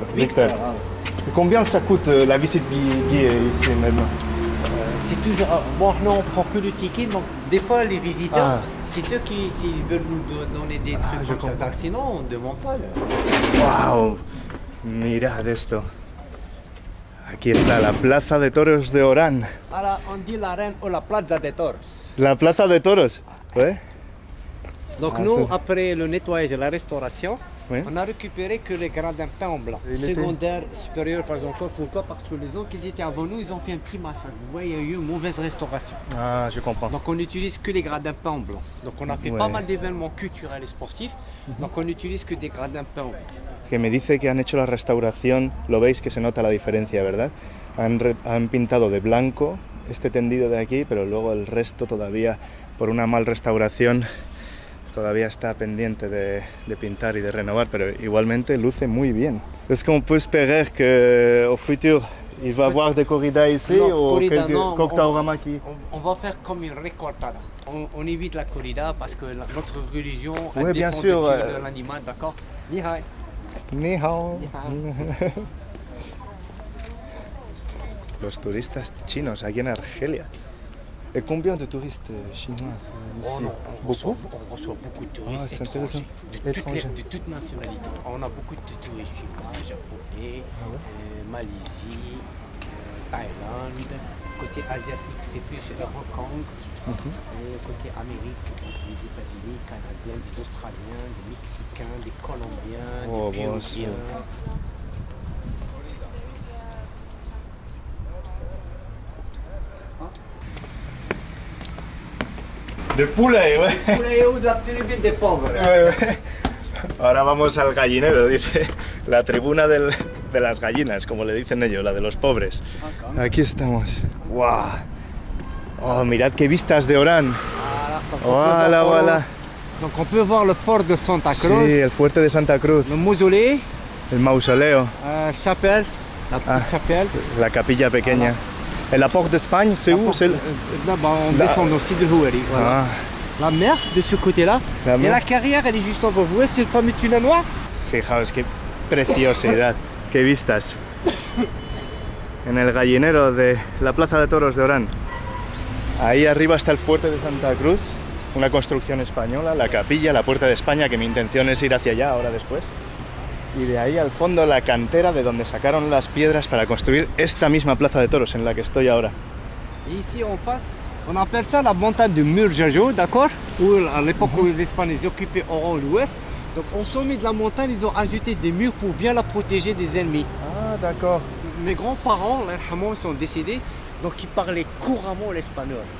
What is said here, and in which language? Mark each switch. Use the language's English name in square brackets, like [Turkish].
[French] Victor. Et combien ça coûte la visite guidée ici maintenant? C'est toujours. Bon, non, on prend que le ticket, donc des fois les visiteurs, c'est eux qui s'ils veulent nous donner des trucs comme ça. Donc, sinon, on ne demande pas. [Spanish] ¡Wow! Mirad esto. Aquí está la Plaza de Toros de Orán. [French] Voilà, on dit l'arène ou la Plaza de Toros. [Spanish] La Plaza de Toros. ¿Eh? [French] Donc nous, après le nettoyage et la restauration, Oui. on a récupéré que les gradins peints en blanc. Et il était- Secondaire, supérieur, pas encore. Pourquoi? Parce que les gens qui étaient avant nous, ils ont fait un petit massacre. Vous voyez, il y a eu une mauvaise restauration. Ah, je comprends. Donc on n'utilise que les gradins peints en blanc. Donc on a fait Ouais. pas mal d'événements culturels et sportifs. Donc on n'utilise que des gradins peints en blanc. [Spanish] Que me dice que han hecho la restauración, lo veis que se nota la diferencia, ¿verdad? Han pintado de blanco este tendido de aquí, pero luego el resto todavía, por una mal restauración, todavía está pendiente de pintar y de renovar, pero igualmente luce muy bien. [French] Est-ce qu'on peut espérer qu'au futur, il va y avoir des corridas ici Non, ou corrida, quelques non, [Spanish] coctaoramas aquí? [French] On va faire comme une recortada. On évite la corrida parce que notre religion elle Ouais, bien défend sûr, de tuer l'animal, d'accord? [Chinese] Ni hai. Ni hao. Ni hao. [Spanish] Los turistas chinos aquí en Argelia. [French] Et combien de touristes chinois ici? Oh non, on reçoit beaucoup de touristes c'est intéressant. étrangers, de toutes nationalités. On a beaucoup de touristes chinois, japonais, Malaisie, Thaïlande. Côté asiatique, c'est plus Hong Kong. Et côté Amérique, des États-Unis, Canadiens, des Australiens, des Mexicains, des Colombiens, Oh, des bon, Péruviens. De poulet, ouais. Poulet ou de la tribu des pauvres. [Spanish] Ahora vamos al gallinero, dice. La tribuna de las gallinas, como le dicen ellos, la de los pobres. Aquí estamos. ¡Guau! Oh, mirad qué vistas de Orán. [French] Voilà, voilà. Donc on peut voir le fort de Santa Cruz, [Spanish] Sí, el fuerte de Santa Cruz, [French] le mausolée, [Spanish] el mausoleo, [French] chapelle, la petite chapelle. [Spanish] la capilla pequeña. [French] Et la porte d'Espagne, c'est où? C'est Là-bas, on descend aussi de Houari. Voilà. Ah, La mer de ce côté-là. La Et mer. la carrière, elle est juste en bas. Vous voyez, c'est le fameux tunnel noir. [Spanish] fijaos qué preciosidad, qué vistas. En el gallinero de la Plaza de Toros de Orán. Ahí arriba está el fuerte de Santa Cruz, una construcción española, la capilla, la puerta de España, que mi intención es ir hacia allá ahora después. Y de ahí al fondo la cantera de donde sacaron las piedras para construir esta misma Plaza de Toros en la que estoy ahora. [French] Et ici, en face, on appelle ça la montagne de Murjajo, d'accord? Où à l'époque où les Espagnols ils occupaient Oran l'ouest. Donc au sommet de la montagne, ils ont ajouté des murs pour bien la protéger des ennemis. Ah, d'accord. Mes grands-parents, là, ils sont décédés, donc ils parlaient couramment l'espagnol.